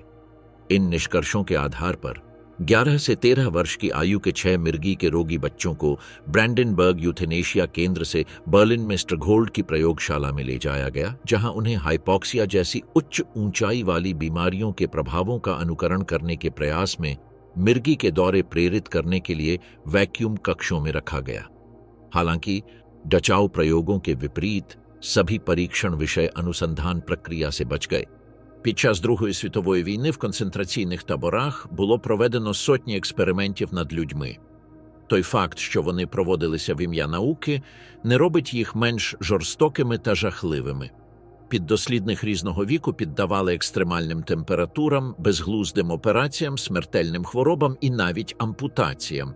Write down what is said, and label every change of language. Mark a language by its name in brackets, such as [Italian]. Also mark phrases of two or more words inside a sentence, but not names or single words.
[Hindi] इन निष्कर्षों के आधार पर 11 से 13 वर्ष की आयु के 6 मिर्गी के रोगी बच्चों को ब्रैंडेनबर्ग यूथेनेशिया केंद्र से बर्लिन में स्ट्रगहोल्ड की प्रयोगशाला में ले जाया गया, जहां उन्हें हाइपोक्सिया जैसी उच्च ऊंचाई वाली बीमारियों के प्रभावों का अनुकरण करने के प्रयास में मिर्गी के दौरे प्रेरित करने के लिए वैक्यूम कक्षों में रखा गया। हालांकि डचाउ प्रयोगों के विपरीत सभी परीक्षण विषय अनुसंधान प्रक्रिया से बच गए। [Ukrainian] Під час Другої світової війни в концентраційних таборах було проведено сотні експериментів над людьми. Той факт, що вони проводилися в ім'я науки, не робить їх менш жорстокими та жахливими. Піддослідних різного віку піддавали екстремальним температурам, безглуздим операціям, смертельним хворобам і навіть ампутаціям.